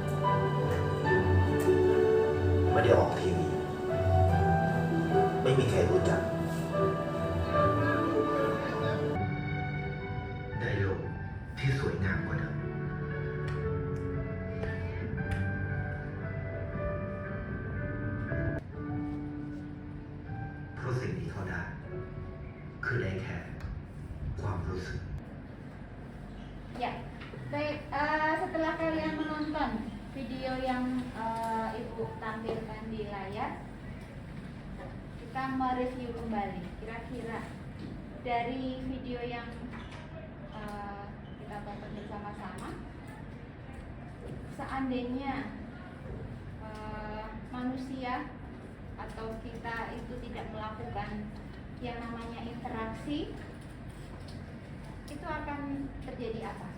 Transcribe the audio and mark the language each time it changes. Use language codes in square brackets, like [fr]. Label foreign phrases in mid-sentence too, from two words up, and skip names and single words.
[th] ไม่ได้ออกทีวีไม่มีใครรู้จักได้โลกที่สวยงามกว่าเดิมเพราะสิ่งที่เขาได้คือได้แค่ความรู้สึก [id] Ya, baik. Setelah kalian menonton video yang Ibu tampilkan di layar, kita mereview kembali. Kira-kira dari video yang kita tonton bersama-sama, seandainya manusia atau kita itu tidak melakukan yang namanya interaksi, itu akan terjadi apa?